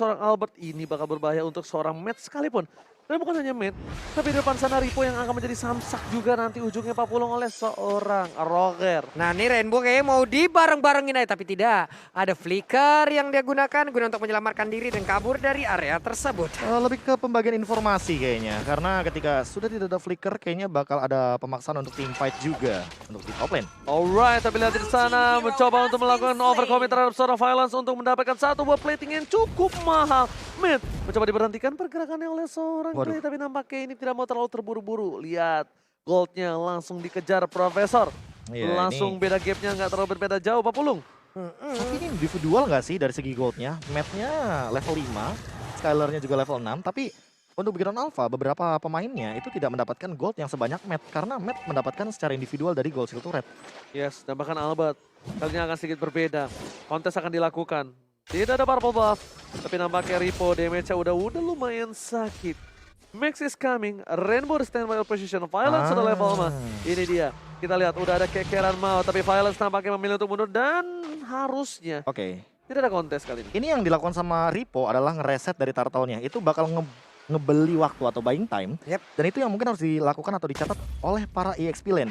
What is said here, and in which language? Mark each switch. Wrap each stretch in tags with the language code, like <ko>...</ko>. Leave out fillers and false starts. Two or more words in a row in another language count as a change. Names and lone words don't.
<id>dari seorang Albert, ini bakal berbahaya untuk seorang Matt sekalipun. Dan bukan hanya Matt, tapi di depan sana Ripo yang akan menjadi samsak juga nanti ujungnya papulung oleh seorang Roger. Nah ini Rainbow kayaknya mau dibareng-barengin aja, tapi tidak. Ada flicker yang dia gunakan guna untuk menyelamatkan diri dan kabur dari area tersebut. Lebih ke pembagian informasi kayaknya, karena ketika sudah tidak ada flicker kayaknya bakal ada pemaksaan untuk</id> <en>team fight</en> <id>juga untuk di</id> <en>top lane.</en> <id>Alright, tapi lihat di sana mencoba untuk melakukan overcommit terhadap seorang Violence untuk mendapatkan 1 buah plating yang cukup mahal. Mid mencoba diberhentikan pergerakannya oleh seorang Waduh. Clay, tapi nampaknya ini tidak mau terlalu terburu-buru. Lihat, goldnya langsung dikejar Profesor. Iya, Langsung ini- beda gapnya nggak terlalu berbeda jauh Pak Pulung. Tapi ini individual nggak sih dari segi goldnya? Matt-nya level 5, Skylar-nya juga level 6, tapi untuk Bigetron Alpha beberapa pemainnya itu tidak mendapatkan gold yang sebanyak Matt karena Matt mendapatkan secara individual dari</id> <en>gold skill turret.</en> <id>Yes, dan bahkan Albert kali ini akan sedikit berbeda. Kontes akan dilakukan. Tidak ada</id> <en>purple buff,</en> <id>tapi nampaknya Ripo damage-nya udah lumayan sakit.</id> <en>Max is coming, Rainbow standby position, Violence sudah level 5.</en> <id>Ini dia, kita lihat udah ada kekeran mau, tapi Violence nampaknya memilih untuk mundur dan harusnya Oke. Tidak ada kontes kali ini. Ini yang dilakukan sama Ripo adalah ngereset dari turtle-nya. Itu bakal ngebeli waktu atau</id> <en>buying time.</en> <id>Yep. Dan itu yang mungkin harus dilakukan atau dicatat oleh para EXP lane.</id>